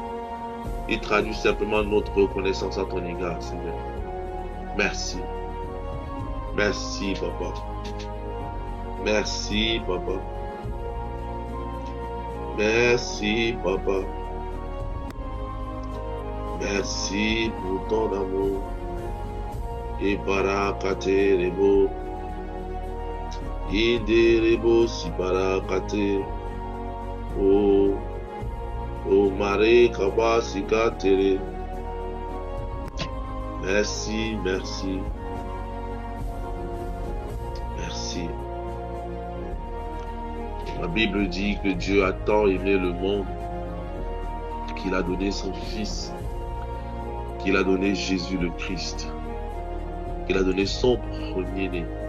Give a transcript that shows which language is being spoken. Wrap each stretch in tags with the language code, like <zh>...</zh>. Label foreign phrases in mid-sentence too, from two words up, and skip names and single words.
<fr>Il traduit simplement notre reconnaissance à ton égard, Seigneur. Merci. Merci, Papa. Merci, Papa. Merci, Papa. Merci pour ton amour. Et parakate rebo. Inde rebo si parakate. Oh, oh, mare kabasika tere. Merci, merci. Merci. La Bible dit que Dieu a tant aimé le monde qu'il a donné son Fils, qu'il a donné Jésus le Christ, qu'il a donné son premier-né.</fr>